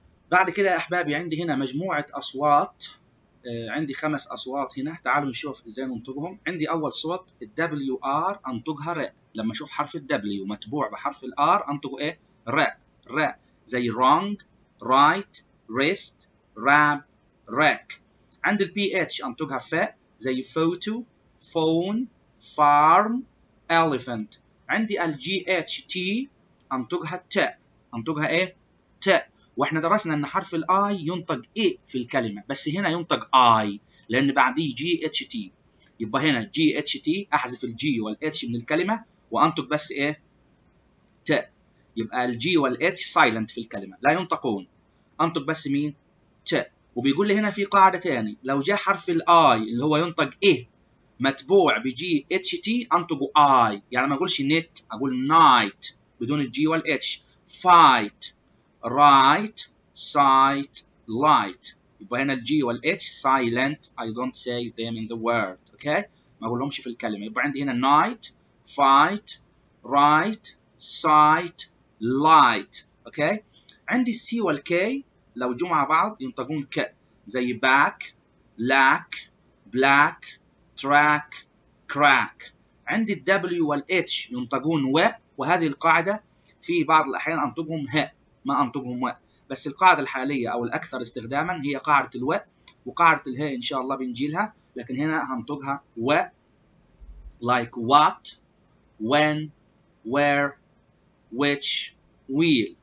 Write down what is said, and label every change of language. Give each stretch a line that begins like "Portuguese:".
Arabic: بعد كده يا أحبابي عندي هنا مجموعة أصوات. عندي 5 أصوات هنا، تعالوا نشوف إزاي ننطقهم. عندي أول صوت WR أنطقها ر. لما أشوف حرف W متبوع بحرف R أنطقه إيه؟ ر. زي
English: wrong، right، wrist، rap، rack.
Arabic: عند PH أنطقها ف زي
English: photo، phone، farm، elephant.
Arabic: عندي GHT أنطقها ت. أنطقها إيه؟ ت. واحنا درسنا ان حرف الاي ينطق اي في الكلمه، بس هنا ينطق اي لان بعديه GHT. يبقى هنا GHT احذف الجي والاتش من الكلمه وانطق بس ايه؟ ت. يبقى الجي والاتش سايلنت في الكلمه لا ينطقون، انطق بس مين؟ ت. وبيقول لي هنا في قاعده ثاني، لو جاء حرف الاي اللي هو ينطق ايه متبوع بGHT انطقه اي، يعني ما اقولش نت اقول نايت بدون الجي والاتش. فايت،
English: right، sight، light.
Arabic: يبقى هنا الجي والاتش silent.
English: I don't say them in the word.
Arabic: okay؟ ما اقولهمش في الكلمة. يبقى عندي هنا
English: night، fight، right، sight، light.
Arabic: okay؟ عندي السي والكي لو جو مع بعض ينطقون ك زي
English: back، lack، black، track، crack.
Arabic: عندي الدبليو والاتش ينطقون و، وهذه القاعدة في بعض الأحيان أنطقهم ه ما أنطقهم و، بس القاعدة الحالية أو الأكثر استخداما هي قاعدة الو، وقاعدة الهاء إن شاء الله بنجيلها، لكن هنا هنطقها و
English: like what، when، where، which، wheel.